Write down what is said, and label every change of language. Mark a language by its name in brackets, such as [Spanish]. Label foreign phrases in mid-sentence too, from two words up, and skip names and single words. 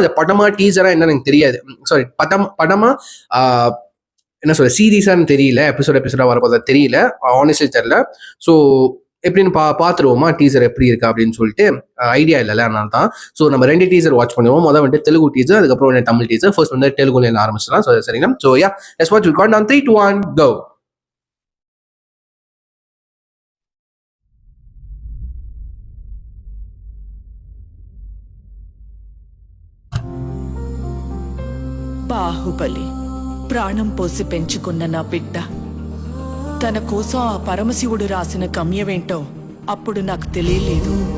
[Tamil] அது படமா டீசரா என்னன்னு எனக்கு தெரியாது. சாரி, படமா என்ன சொல்ற சீரீஸான்னு தெரியல, எபிசோடா வரப்போதா தெரியல, ஆனஸ்ட்லி தெரியல. ஸோ எப்படின்னு பார்த்துருவோமா டீசர் எப்படி இருக்கா அப்படின்னு சொல்லிட்டு ஐடியா இல்லைல்ல, அதனால தான். ஸோ நம்ம 2 [English] teaser watch [Tamil] பண்ணுவோம். முதல் வந்துட்டு தெலுங்கு டீசர், அதுக்கப்புறம் தமிழ் டீசர். ஃபர்ஸ்ட் வந்து தெலுங்குல ஆரம்பிச்சிடலாம். [English] ஸோ சரிங்களா? so let's watch it. Count down 3 2 1 go. [Telugu] బాహుబలి ప్రాణం పోసి పెంచుకున్న నా బిడ్డ తన కోసం ఆ పరమశివుడు రాసిన గమ్యమేంటో అప్పుడు నాకు తెలియలేదు.